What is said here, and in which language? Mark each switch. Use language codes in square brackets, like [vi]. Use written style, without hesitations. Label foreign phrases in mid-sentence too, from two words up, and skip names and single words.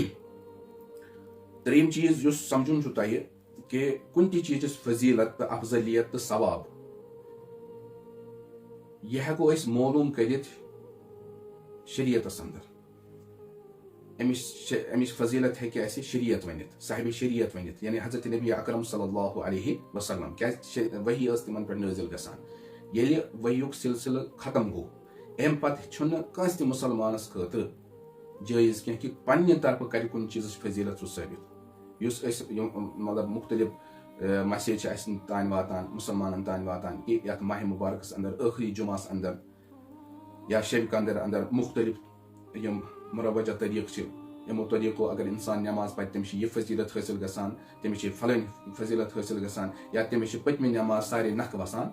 [ks] ترٛیٚیِم چیٖز یُس سمجھُن چھُ تۄہہِ کہ کُنہِ تہِ چیٖزٕچ فضیٖلت تہٕ افضلیت تہٕ ثواب یہِ ہٮ۪کو أسۍ معلوٗم کٔرِتھ شریعتس انٛدر. امِچ فضیلت ہیٚکہِ اَسہِ شریعت ؤنِتھ صاحبِ شریعت ؤنِتھ یعنی حضرت نبی اکرم [ar] صلی اللہ علیہ وسلم [ks] کیٛازِ وحی ٲس تِمن پٮ۪ٹھ نٲزِل گژھان. ییٚلہِ وحیُک سلسلہٕ ختم گوٚو امہِ پتہٕ چھُنہٕ کٲنٛسہِ تہِ مُسلمانس خٲطرٕ جٲیز کینٛہہ کہِ پننہِ طرفہٕ کرِ کُنہِ چیٖزٕچ فضیلت سُہ ثٲبت یُس أسۍ مطلب مختلف مسیج چھِ اَسہِ تانۍ واتان مُسلمانن تانۍ واتان کہِ یتھ ماہِ مُبارکس انٛدر ٲخری جُمعس انٛدر یا شبِ قدر انٛدر مختلف یِم مروجہ طریٖقہٕ چھِ یِمو طریٖقو اگر انسان نٮ۪ماز پرِ تٔمِس چھِ یہِ فضیلت حٲصِل گژھان تٔمِس چھِ فلٲنۍ فضیلت حٲصِل گژھان یا تٔمِس چھِ پٔتمہِ نٮ۪ماز سارے نکھٕ وسان.